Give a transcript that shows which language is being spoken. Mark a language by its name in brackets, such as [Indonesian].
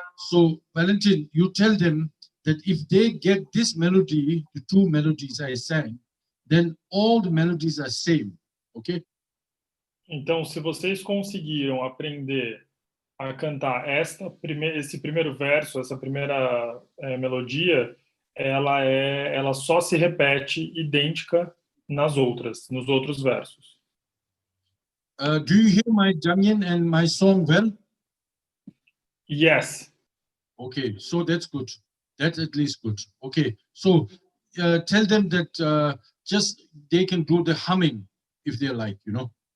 [English] So, Valentin, you tell them that if they get this melody, the two melodies I sang, then all the melodies are same, okay? [Portuguese] Então, se vocês conseguiram aprender a cantar esse primeiro verso, essa primeira melodia, ela só se repete idêntica nos outros versos. [English] Do you hear my Jamyen and my song well? Yes. Okay, so that's good. That's at least good. Okay, so tell them that just they can do the humming if they like, you know.